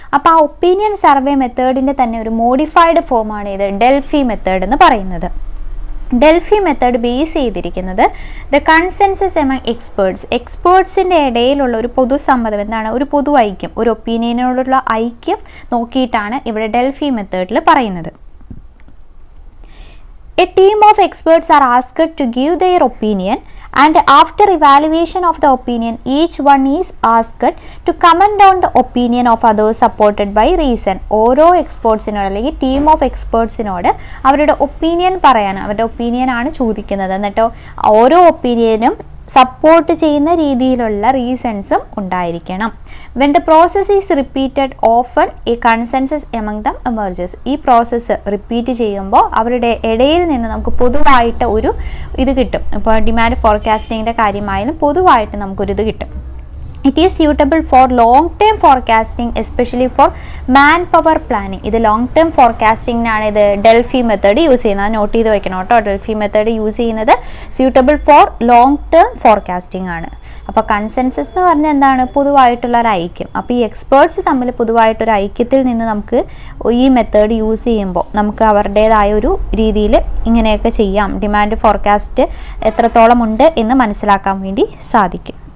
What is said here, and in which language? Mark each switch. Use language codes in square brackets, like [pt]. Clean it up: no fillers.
[ml] അപ്പോൾ ആ opinion survey മെത്തേഡിൻ്റെ തന്നെ ഒരു മോഡിഫൈഡ് ഫോമാണ് ഇത് ഡെൽഫി മെത്തേഡ് എന്ന് പറയുന്നത്. ഡെൽഫി മെത്തേഡ് ബേസ് ചെയ്തിരിക്കുന്നത് [en] the consensus among [ml] എക്സ്പേർട്സിൻ്റെ ഇടയിലുള്ള ഒരു പൊതുസമ്മതം, എന്താണ് ഒരു പൊതു ഐക്യം, ഒരു ഒപ്പീനിയനോടുള്ള ഐക്യം നോക്കിയിട്ടാണ് ഇവിടെ ഡെൽഫി മെത്തേഡിൽ പറയുന്നത്. [en] A team of experts are asked to give their opinion and after evaluation of the opinion each one is asked to comment on the opinion of others supported by reason. [ml] ഓരോ എക്സ്പേർട്സിനോട് അല്ലെങ്കിൽ team of എക്സ്പേർട്സിനോട് അവരുടെ opinion പറയാൻ, അവരുടെ opinion ആണ് ചോദിക്കുന്നത്. എന്നിട്ടോ ഓരോ ഒപ്പീനിയനും support ചെയ്യുന്ന രീതിയിലുള്ള റീസൺസും ഉണ്ടായിരിക്കണം. [en] When the process is repeated often a consensus among them emerges. [ml] ഈ പ്രോസസ്സ് റിപ്പീറ്റ് ചെയ്യുമ്പോൾ അവരുടെ ഇടയിൽ നിന്ന് നമുക്ക് പൊതുവായിട്ട് ഒരു ഇത് കിട്ടും. ഇപ്പോൾ ഡിമാൻഡ് ഫോർകാസ്റ്റിങ്ങിൻ്റെ കാര്യമായാലും പൊതുവായിട്ട് നമുക്കൊരിത് കിട്ടും. [en] It is suitable for long term forecasting, especially for manpower planning. [ml] ഇത് ലോങ് ടേം ഫോർകാസ്റ്റിംഗിനാണ് ഇത് ഡെൽഫി മെത്തേഡ് യൂസ് ചെയ്യുന്നത്. നോട്ട് ചെയ്ത് വെക്കണം കേട്ടോ. ഡെൽഫി മെത്തേഡ് യൂസ് ചെയ്യുന്നത് [en] suitable for long term forecasting [ml] ആണ്. അപ്പോൾ കൺസെൻസസ് എന്ന് പറഞ്ഞാൽ എന്താണ്? പൊതുവായിട്ടുള്ള ഒരു ഐക്യം. അപ്പോൾ ഈ എക്സ്പേർട്സ് തമ്മിൽ പൊതുവായിട്ടൊരു ഐക്യത്തിൽ നിന്ന് നമുക്ക് ഈ മെത്തേഡ് യൂസ് ചെയ്യുമ്പോൾ നമുക്ക് അവരുടേതായ ഒരു രീതിയിൽ ഇങ്ങനെയൊക്കെ ചെയ്യാം, ഡിമാൻഡ് ഫോർകാസ്റ്റ് എത്രത്തോളം ഉണ്ട് എന്ന് മനസ്സിലാക്കാൻ വേണ്ടി സാധിക്കും.